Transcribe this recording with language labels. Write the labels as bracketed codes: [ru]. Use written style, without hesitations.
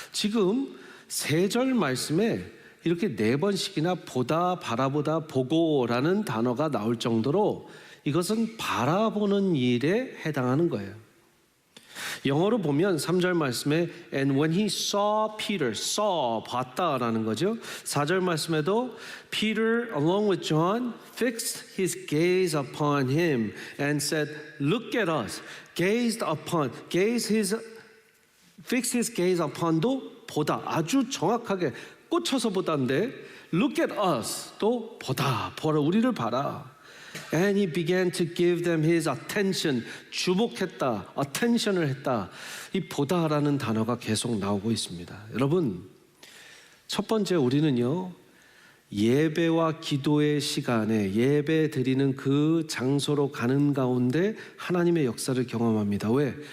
[ko] 지금 3절 말씀에 이렇게 4번씩이나 보다, 바라보다, 보고라는 단어가 나올 정도로 이것은 바라보는 일에 해당하는 거예요. 영어로 보면 3절 말씀에 [en] And when he saw Peter, [ko] saw, 봤다라는 거죠. [en] 4절 말씀에도 Peter along with John fixed his gaze upon him and said, Look at us. Gazed upon, fixed his gaze upon [ko] 도 보다, 아주 정확하게 꽂혀서 보다인데 [en] Look at us [ko] 또 보다, 우리를 봐라. [en] And he began to give them his attention. [ko] 주목했다, attention을 했다. 이 보다라는 단어가 계속 나오고 있습니다. 여러분, 첫 번째 우리는요, 예배와 기도의 시간에 예배 드리는 그 장소로 가는 가운데 하나님의 역사를 경험합니다. 왜?